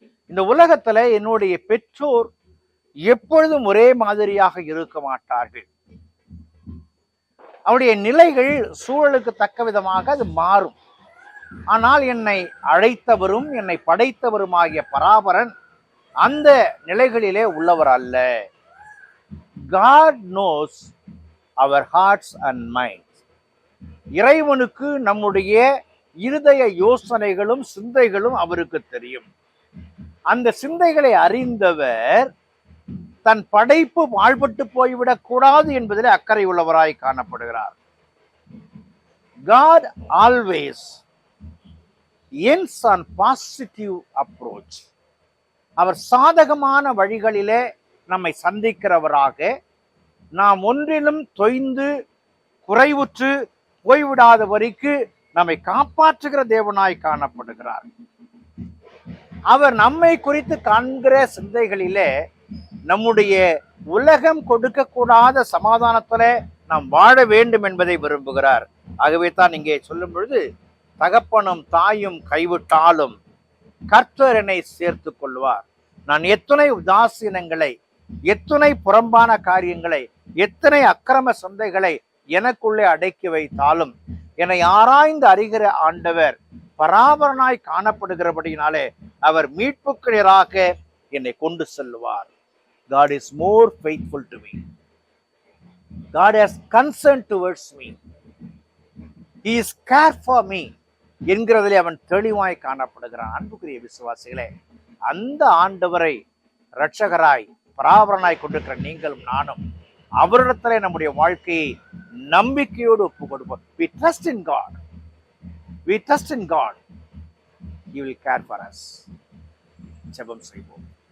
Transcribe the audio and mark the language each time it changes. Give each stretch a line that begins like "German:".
Tamil: இந்த உலகத்துல என்னுடைய பெற்றோர் எப்பொழுதும் ஒரே மாதிரியாக இருக்க மாட்டார்கள். அவருடைய நிலைகள் சூழலுக்கு தக்க விதமாக அது மாறும். ஆனால் என்னை அழைத்தவரும் என்னை படைத்தவருமாகிய பராபரன் அந்த நிலைகளிலே உள்ளவர் அல்ல.
English: God knows our hearts and minds.
Tamil: இறைவனுக்கு நம்முடைய இருதய யோசனைகளும் சிந்தைகளும் அவருக்கு தெரியும். அந்த சிந்தைகளை அறிந்தவர் தன் படைப்பு வாழ்பட்டு போய்விடக் கூடாது என்பதில் அக்கறை உள்ளவராய் காணப்படுகிறார்.
English: God always ends on positive approach.
Tamil: அவர் சாதகமான வழிகளிலே நம்மை சந்திக்கிறவராக, நாம் ஒன்றிலும் தொய்ந்து குறைவுற்று போய்விடாத வரைக்கும் நம்மை காப்பாற்றுகிற தேவனாய் காணப்படுகிறார். அவர் நம்மை குறித்து காண்கிற சிந்தைகளிலே நம்முடைய உலகம் கொடுக்கக்கூடாத சமாதானத்தில நாம் வாழ வேண்டும் என்பதை விரும்புகிறார். ஆகவே தான் இங்கே சொல்லும் பொழுது, தகப்பனும் தாயும் கைவிட்டாலும் கர்த்தர் என்னை சேர்த்து கொள்வார். நான் எத்தனை உதாசீனங்களை, எத்தனை புறம்பான காரியங்களை, எத்தனை அக்கிரம சிந்தைகளை எனக்குள்ளே அடக்கி வைத்தாலும் என்னை ஆராய்ந்து அறிகிற ஆண்டவர் பராபரனாய் காணப்படுகிறபடியினாலே அவர் மீட்புக்கு நேராக என்னை கொண்டு செல்வார்.
English: God is more faithful to me. God has concern towards me. He is care for me
Tamil: என்கிறதிலே அவன் தெளிவாய் காணப்படுகிறான். அன்புக்குரிய விசுவாசிகளே, அந்த ஆண்டவரை இரட்சகராய் பராபரனாய் கொண்டிருக்கிற நீங்களும் நானும் அவரிடத்திலே நம்முடைய வாழ்க்கையை நம்பிக்கையோடு ஒப்பு கொடுப்போம்.
English: We trust in God. We trust in God. He will care for us.
Tamil: ஜெபம் செய்வோம்.